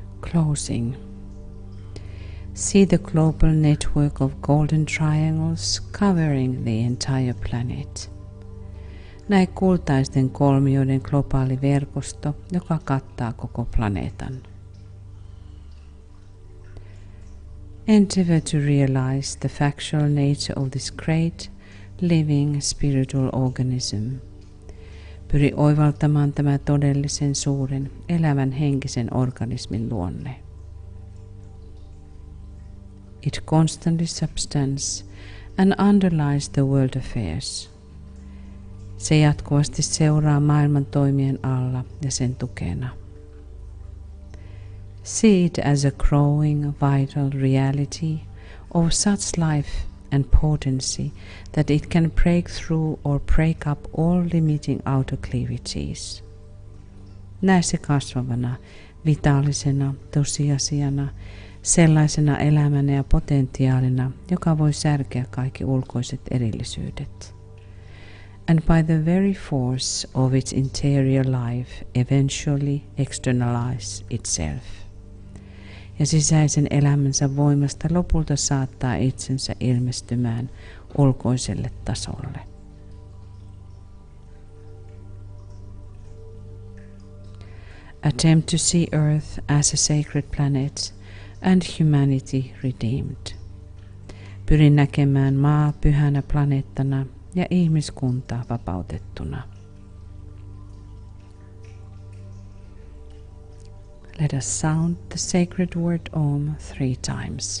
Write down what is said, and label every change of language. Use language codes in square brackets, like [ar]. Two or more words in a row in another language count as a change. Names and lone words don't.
[en] closing. See the global network of golden triangles covering the entire planet. [fi] Näe kultaisten kolmioiden globaali verkosto, joka kattaa koko planeetan. [en] Endeavor to realize the factual nature of this great, living spiritual organism. [fi] Pyri oivaltamaan tämä todellisen suuren, elävän henkisen organismin luonne. [en] It constantly substance and underlies the world affairs. [fi] Se jatkuvasti seuraa maailman toimien alla ja sen tukena. [en] See it as a growing, vital reality of such life and potency that it can break through or break up all limiting outer cleavages. [fi] Näe se kasvavana, vitaalisena, tosiasiana, sellaisena elämänä ja potentiaalina, joka voi särkeä kaikki ulkoiset erillisyydet. [en] And by the very force of its interior life eventually externalize itself. [fi] Ja sisäisen elämänsä voimasta lopulta saattaa itsensä ilmestymään ulkoiselle tasolle. [en] Attempt to see Earth as a sacred planet and humanity redeemed. [fi] Pyri näkemään maa pyhänä planeettana ja ihmiskunta vapautettuna. [en] Let us sound the sacred word Om 3 times.